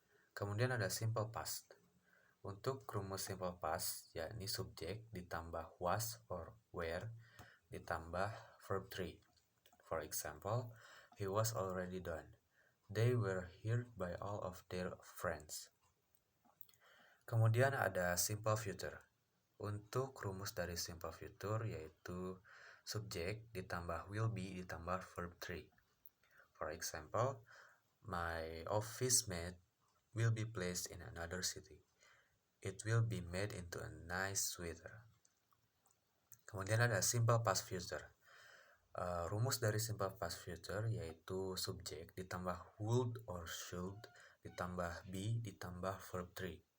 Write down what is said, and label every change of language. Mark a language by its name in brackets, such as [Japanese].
[Indonesian] Kemudian ada simple past. Untuk rumus simple past, yakni subjek ditambah was or were ditambah verb 3. [English] For example, he was already done. They were heard by all of their friends. [Indonesian] Kemudian ada simple future. Untuk rumus dari simple future yaitu subjek ditambah will be ditambah verb 3. [English] For example, my office mate will be placed in another city. It will be made into a nice sweater. [Indonesian] Kemudian ada simple past future. Rumus dari simple past future yaitu subjek ditambah would or should ditambah be ditambah verb 3.